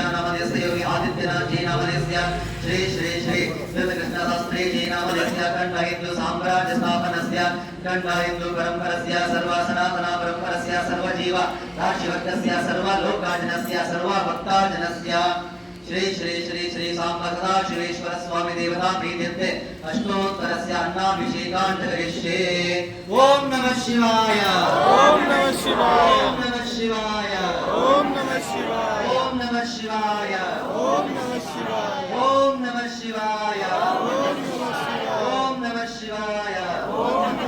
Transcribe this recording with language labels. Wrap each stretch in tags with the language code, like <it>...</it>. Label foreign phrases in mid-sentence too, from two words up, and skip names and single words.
<sa>ನಾಮಧೇಯಸ್ಯ ಯೋಗಿ ಆದಿತ್ಯನಾಥ್ ಜಿ ನಾಮಧೇಯಸ್ಯ ಶ್ರೀ ಶ್ರೀ ಶ್ರೀ ಕೃಷ್ಣ ಶಾಸ್ತ್ರಿ ಜಿ ನಾಮಧೇಯಸ್ಯ ಖಂಡ ಹಿಂದೂ ಸಾಮ್ರಾಜ್ಯ ಸ್ಥಾಪನಸ್ಯ ಖಂಡ ಹಿಂದೂ ಪರಂಪರಸ್ಯ ಸರ್ವ ಸನಾತನ ಪರಂಪರಸ್ಯ ಸರ್ವ ಜೀವ ರಾಶಿವರ್ಗಸ್ಯ ಸರ್ವ ಲೋಕಾಜನಸ್ಯ ಸರ್ವ ಭಕ್ತಾಜನಸ್ಯ ಶ್ರೀ ಶ್ರೀ ಶ್ರೀ ಶ್ರೀ ಸಾಂಬ ಸದಾ ಶಿವೇಶ್ವರ ಸ್ವಾಮಿ ದೇವತಾ ಪ್ರೀತ್ಯರ್ಥೆ ಅಷ್ಟೋತ್ತರಸ್ಯ ಅನ್ನಾಭಿಷೇಕಾನ್ ಕರಿಷ್ಯೆ. ಓಂ ನಮಃ ಶಿವಾಯ. ಓಂ ನಮಃ ಶಿವಾಯ. ಓಂ ನಮಃ ಶಿವಾಯ. ಓಂ ನಮಃ ಶಿವಾಯ. ಓಂ ನಮಃ ಶಿವಾಯ. ಓಂ ನಮಃ ಶಿವಾಯ. ಓಂ ನಮಃ ಶಿವಾಯ. ಓಂ ನಮಃ ಶಿವಾಯ. ಓಂ ನಮಃ ಶಿವಾಯ.</sa>